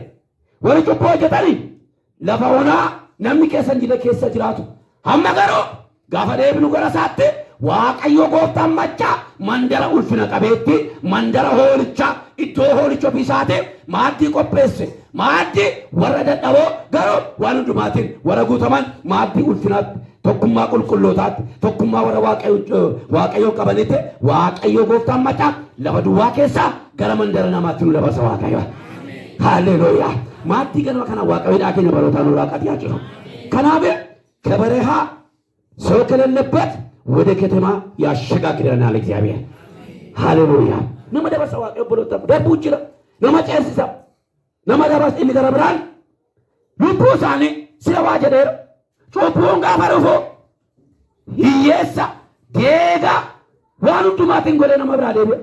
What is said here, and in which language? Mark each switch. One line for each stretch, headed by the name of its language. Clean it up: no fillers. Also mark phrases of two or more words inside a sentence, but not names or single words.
Oromo: Warri cubbuu hojjetanii lafa onaa namni keessan jira keessa jiraatu hamma garuu gaafa deebinu gara isaatti Waaqayyo gooftaan machaa mandara ulfina qabeetti mandara hoolichaa iddoo hoolicha ofiisaatii maaddii qopheesse maaddii warra dadhaboo garuu waan hundumaatiin warra guutaman maaddii ulfinaatti tokkummaa qulqullootaatti tokkummaa warra Waaqayyo qabanitti Waaqayyo gooftaan machaa lafa duwwaa keessaa gara mandara namaatti nu dabarsa Waaqayyo. Haleluuyaa. maaddii ganama kana Waaqayyo keenya barootaan nurraa qatiyaa jiru
Amharic: ከናበ ከበረሃ ሰው ከሌለበት ወደ ከተማ ያሸጋግረናል እግዚአብሔር።
Oromo: Haleluuyaa. Nama dabarsa waaqayyo obboloota darbuu jira. Nama ceesisa. Nama dabarsa inni gara biraan lubbuu isaanii sila waa jedheera. Cubbuun gaafa dhufu hiyyeessa deegaa waan hundumaatiin godhee nama biraa deebi'e.